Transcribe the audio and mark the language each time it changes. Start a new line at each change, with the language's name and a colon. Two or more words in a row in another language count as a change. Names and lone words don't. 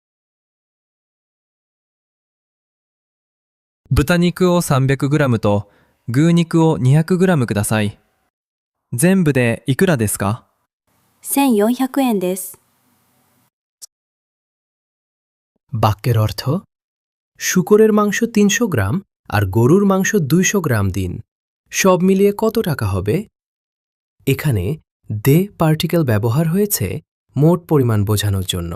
Japanese: 豚肉を 300g と牛肉を 200g ください。全部でいくらですか？ 1400円です。
Bangla: বাক্যের অর্থ শূকরের মাংস 300 গ্রাম আর গরুর মাংস 200 গ্রাম দিন। সব মিলিয়ে কত টাকা হবে? এখানে দে পার্টিকেল ব্যবহার হয়েছে মোট পরিমাণ বোঝানোর জন্য।